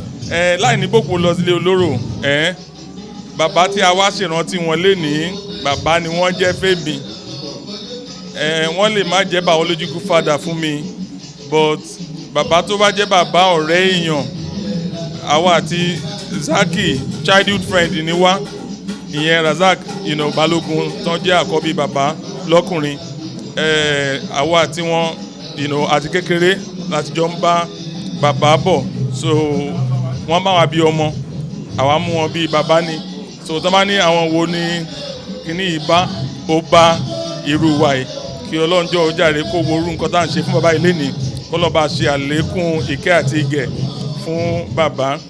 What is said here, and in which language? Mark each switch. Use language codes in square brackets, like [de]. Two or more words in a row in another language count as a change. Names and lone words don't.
[yo] Ẹ, láì ní bòpò lọ sílé olóró, ẹ, Bàbá tí a wá ṣèrántí wọn lénìí, bàbá ni wọ́n jẹ́ fẹ́mi. Eh, wọ́n lè má jẹ́ [en] biological father [yo] fún mi, but bàbá tó bá jẹ́ bàbá ọ̀rẹ́ èèyàn, àwa àti Zaki [en] childhood friend [yo] ni wá. Ìyẹn Razak, [en] you know, [yo] Balógun tán jẹ́ àkọ́bí bàbá lọ́kùnrin. Eh, àwa àti wọn, [en] you know, [yo] àti kékeré láti jọ ń bá bàbá bọ̀. So, wọ́n bá wa bí ọmọ, àwa mú wọn bí bàbá ni. So, tán bá ní àwọn wo ni kíní yìí bá, ó bá irú wa yìí. Kí Ọlọ́run jọ̀ọ́ ó jàre kó wo irú nǹkan tá à ń ṣe fún bàbá yìí lénìí. Kó lọ bá ṣe àlékún ìkẹ́ àti ìgẹ̀ fún bàbá.